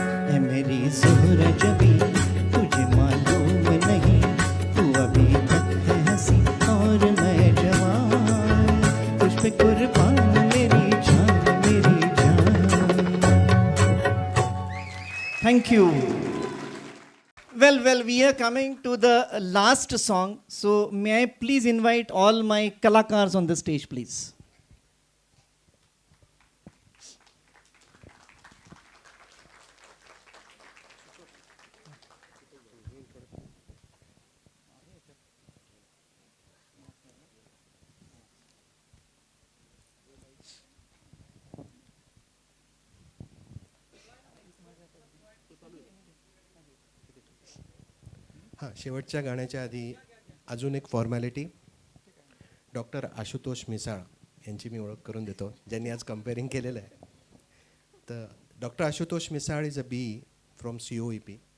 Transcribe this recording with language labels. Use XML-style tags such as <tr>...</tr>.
<hi>है मेरी ज़ोहरा जबी तुझे मालूम नहीं, तू अभी तक है हंसी और मैं जवान, तुझ पे कुर्बान मेरी जान मेरी जान.</hi> <en>Thank you. Well, we are coming to the last song. So may I please invite all my kalakars on the stage, please.</en> <mr>हां, शेवटच्या गाण्याच्या आधी अजून एक फॉर्मॅलिटी. डॉक्टर आशुतोष मिसाळ यांची मी ओळख करून देतो, ज्यांनी आज कम्पेअरिंग केलेलं आहे.</mr> <en>तर doctor Ashutosh Misal is a B from COEP.</en>